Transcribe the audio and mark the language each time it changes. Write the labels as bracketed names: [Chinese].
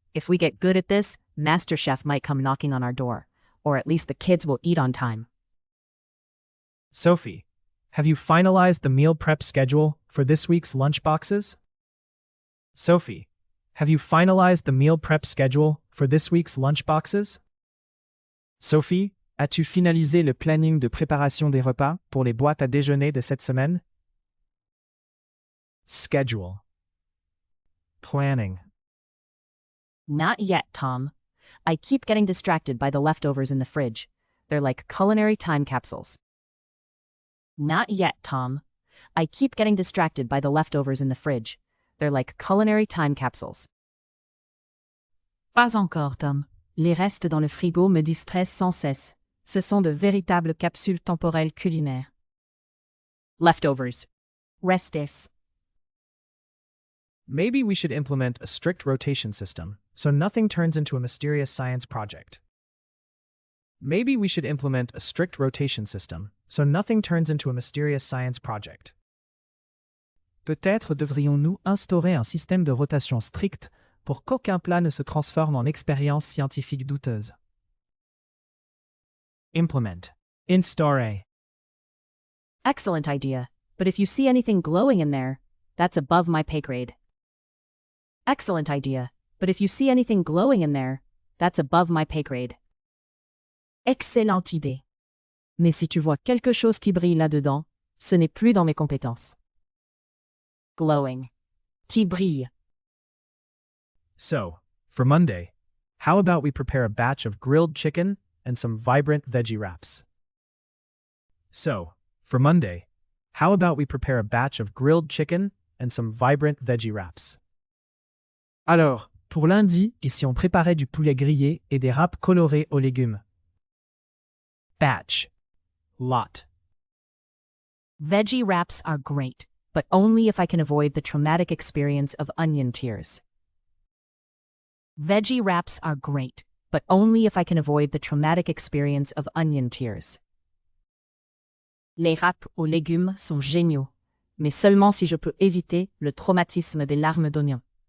[English] If we get good at this, MasterChef might come knocking on our door, or at least the kids will eat on time. Sophie, have you finalized the meal prep schedule for this week's lunch boxes? Sophie, have you finalized the meal prep schedule for this week's lunch boxes? [French] Sophie, as-tu finalisé le planning de préparation des repas pour les boîtes à déjeuner de cette semaine? [English] Schedule. Planning. Not yet, Tom. I keep getting distracted by the leftovers in the fridge. They're like culinary time capsules. Not yet, Tom. I keep getting distracted by the leftovers in the fridge. They're like culinary time capsules. [French] Pas encore, Tom. Les restes dans le frigo me distraisent sans cesse. Ce sont de véritables capsules temporelles culinaires. [English] Leftovers. Restes. Maybe we should implement a strict rotation system so nothing turns into a mysterious science project. Maybe we should implement a strict rotation system so nothing turns into a mysterious science project. [French] Peut-être devrions-nous instaurer un système de rotation strict pour qu'aucun plat ne se transforme en expérience scientifique douteuse. [English] Implement. Instaurer. Excellent idea. But if you see anything glowing in there, that's above my pay grade. Excellent idea. But if you see anything glowing in there, that's above my pay grade. [French] Excellente idée. Mais si tu vois quelque chose qui brille là-dedans, ce n'est plus dans mes compétences. Glowing. Qui brille. [English] So, for Monday, how about we prepare a batch of grilled chicken and some vibrant veggie wraps? So, for Monday, how about we prepare a batch of grilled chicken and some vibrant veggie wraps? [French] Alors, pour lundi, et si on préparait du poulet grillé et des râpes colorés aux légumes? [English] Batch. Lot. Veggie wraps are great, but only if I can avoid the traumatic experience of onion tears. Veggie wraps are great, but only if I can avoid the traumatic experience of onion tears. [French] Les râpes aux légumes sont géniaux, mais seulement si je peux éviter le traumatisme des larmes d'oignon.